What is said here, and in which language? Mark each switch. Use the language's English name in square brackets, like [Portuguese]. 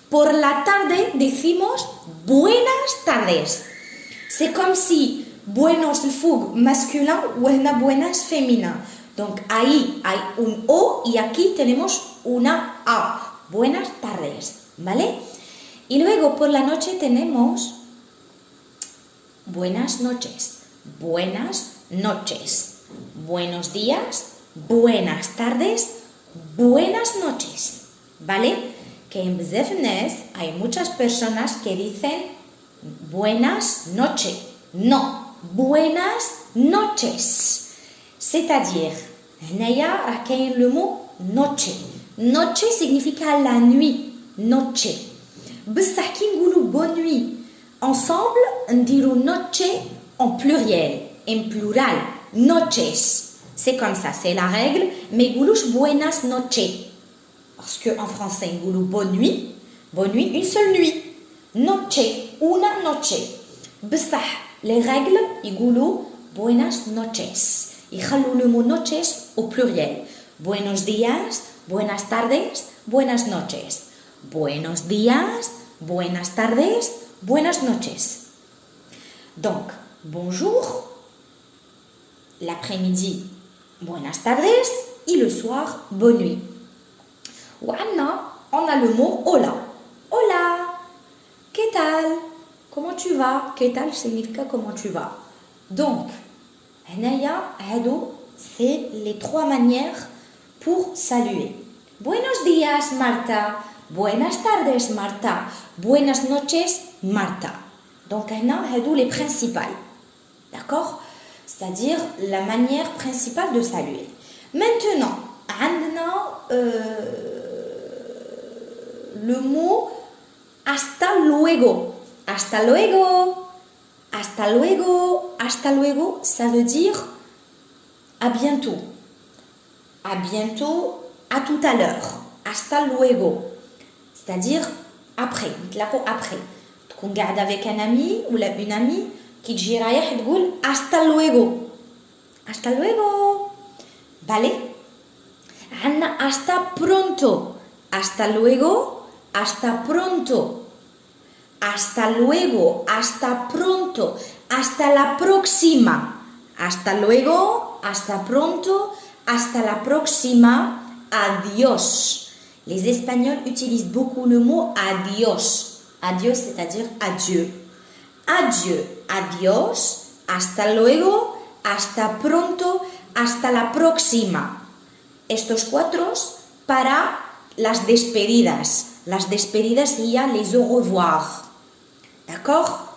[Spanish] Por la tarde decimos buenas tardes. [French] C'est comme si buenos الفوق masculin وهنا buenas féminin. [Spanish] Donc ahí hay un O y aquí tenemos una A. Buenas tardes, ¿vale? Y luego por la noche tenemos buenas noches, buenas noches, buenos días, buenas tardes, buenas noches, ¿vale? Que en [Arabic] بزاف الناس [Spanish] hay muchas personas que dicen buenas noches. No, buenas noches. [French] C'est-à-dire, [Arabic] هنايا راه كاين [French] le mot noche. [Spanish] Noche significa [French] la nuit. Noche. [Arabic] بصح كي نقولوا [French] bonne nuit ensemble [Arabic] نديروا [French] noche en pluriel, [Spanish] en plural. [French] Noches. C'est comme ça, c'est la règle. Mais [Arabic] نقولوش [French] buenas noches. Parce qu'en français, [Arabic] نقولوا [French] bonne nuit, une seule nuit. [Spanish] Noche, una noche. [Arabic] بصح [French] les règles [Arabic] يقولوا [Spanish] buenas noches. [Arabic] يخلوا [French] le mot noches au pluriel. [Spanish] Buenos días, buenas tardes, buenas noches. Buenos días, buenas tardes, buenas noches. [French] Donc, bonjour, l'après-midi, buenas tardes, et le soir, bonne nuit. [Spanish] On a le mot hola. Hola, ¿qué tal? [French] Comment tu vas? ¿Qué tal signifie comment tu vas? Donc, c'est les trois manières pour saluer. [Spanish] Buenos días, Marta. Buenas tardes, Marta. Buenas noches, Marta. [French] Donc, les principales. D'accord? C'est-à-dire la manière principale de saluer. Maintenant, le mot hasta luego. [Spanish] Hasta luego. Hasta luego. [French] Hasta luego, ça veut dire à bientôt. À bientôt, à tout à l'heure. Hasta luego. C'est-à-dire après. Après. [Arabic] تكون قاعد [French] avec un ami ou une amie [Arabic] كي تجي رايح تقول [French] hasta luego. [Spanish] Hasta luego. Vale? [Arabic] عندنا [Spanish] hasta pronto. Hasta luego. Hasta pronto. Hasta luego. Hasta pronto. Hasta la próxima. Hasta luego. Hasta pronto. Hasta la próxima. Adiós. [French] Les Espagnols utilisent beaucoup le mot adiós. Adiós, c'est-à-dire adieu. Adieu, adiós, hasta luego, hasta pronto, hasta la próxima. [Spanish] Estos cuatro para las despedidas. Las despedidas y ya [French] les au revoir. ¿D'accord?